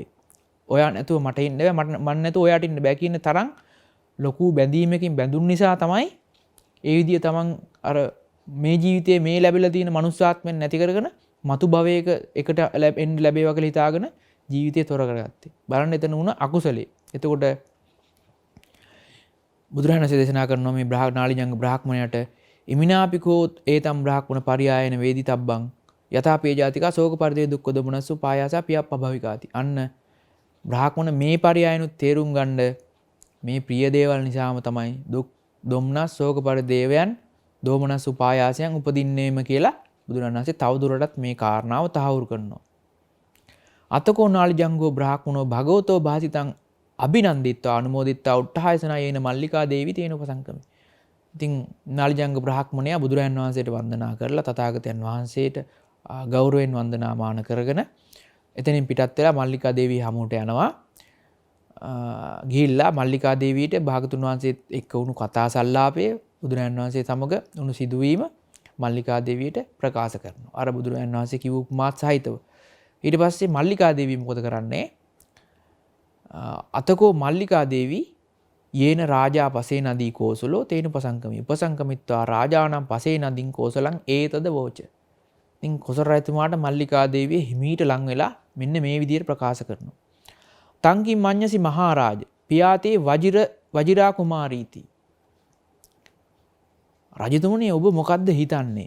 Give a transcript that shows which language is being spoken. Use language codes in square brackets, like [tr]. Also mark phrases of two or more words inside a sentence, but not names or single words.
[si] ඔයා නැතුව මට ඉන්න බෑ, මම නැතුව ඔයාට ඉන්න බෑ කියන තරම් ලොකු බැඳීමකින් බැඳුණු නිසා තමයි ඒ විදිය තමන් අර මේ ජීවිතයේ මේ ලැබිලා තියෙන මනුස්සාත්මෙන් නැති කරගෙන මතු භවයක එකට එන්න ලැබේවා කියලා හිතාගෙන ජීවිතය තොර කරගත්තේ. බලන්න එතන වුණ අකුසලේ. එතකොට බුදුරජාණන් වහන්සේ දේශනා කරනවා මේ නාලිජංග බ්‍රාහ්මණයට [pi] ඉමිනාපිකෝ ඒතම් බ්‍රාහ්මණ පරියායන වේදිතබ්බං යථාපේ ජාතිකා ශෝක පරිදේ දුක්ඛ දොමනසු පායාසා පියප්පභවිකාති. [si] අන්න බ්‍රාහ්මණ මේ පරියායනුත් තේරුම් ගන්න මේ ප්‍රිය දේවල් නිසාම තමයි දුක් දොම්නස් ශෝක පරිදේවයන් දෝමනස් උපායාසයන් උපදින්නේම කියලා බුදුරජාණන් වහන්සේ තවදුරටත් මේ කාරණාව තහවුරු කරනවා. [pi] අතකෝ නාලිජංගෝ බ්‍රාහ්මණෝ භගවතෝ භාසිතං අභිනන්දිත්වා අනුමෝදිත්වා උට්ඨායසනා යේන මල්ලිකා දේවි තේන උපසංකමේ. [si] ඉතින් නාලිජංග බ්‍රාහ්මණයා බුදුරජාණන් වහන්සේට වන්දනා කරලා තථාගතයන් වහන්සේට ගෞරවයෙන් වන්දනාමාන කරගෙන එතනින් පිටත් වෙලා මල්ලිකා දේවිය හමුවට යනවා. ගිහිල්ලා මල්ලිකා දේවියට භාගතුන් වහන්සේත් එක්ක වුණු කතා සංලාපය බුදුරජාණන් වහන්සේ සමග වුණු සිදුවීම මල්ලිකා දේවියට ප්‍රකාශ කරනවා. අර බුදුරජාණන් වහන්සේ කිව්ව උපමාත් සහිතව. ඊට පස්සේ මල්ලිකා දේවිය මොකද කරන්නේ? [pi] අතකෝ මල්ලිකා දේවි යේන රාජා පසේ නදී කෝසලෝ තේන උපසංකමී උපසංකමිත්වා රාජානම් පසේ නදීන් කෝසලං ඒතද වෝච. [si] ඉතින් කොසල් රජතුමාට මල්ලිකා දේවිය හිමීට ලං වෙලා මෙන්න මේ විදිහට ප්‍රකාශ කරනවා. [pi] තංකින් මඤ්ඤසි මහරජ පියාතේ වජිරා කුමාරීති. [si] රජතුමනි ඔබ මොකද්ද හිතන්නේ?